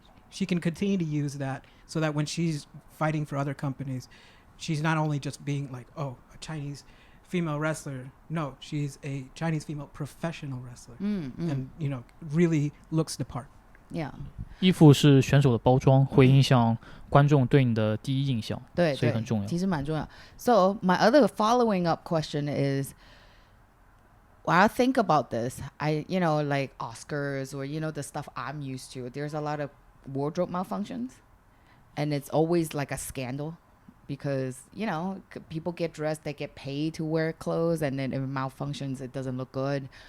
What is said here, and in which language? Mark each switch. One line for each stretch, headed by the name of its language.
English: She can continue to use that so that when she's fighting for other companies, she's not only just being like, oh, a Chinese female wrestler. No, she's a Chinese female professional wrestler, and really looks the part. Yeah.
Chinese: 衣服是选手的包装，会影响观众对你的第一印象，对对，所以很重要。其实蛮重要。
English: So my other following up question is, when I think about this, like Oscars or the stuff I'm used to, there's a lot of wardrobe malfunctions, and it's always like a scandal because people get dressed, they get paid to wear clothes, and then if it malfunctions, it doesn't look good.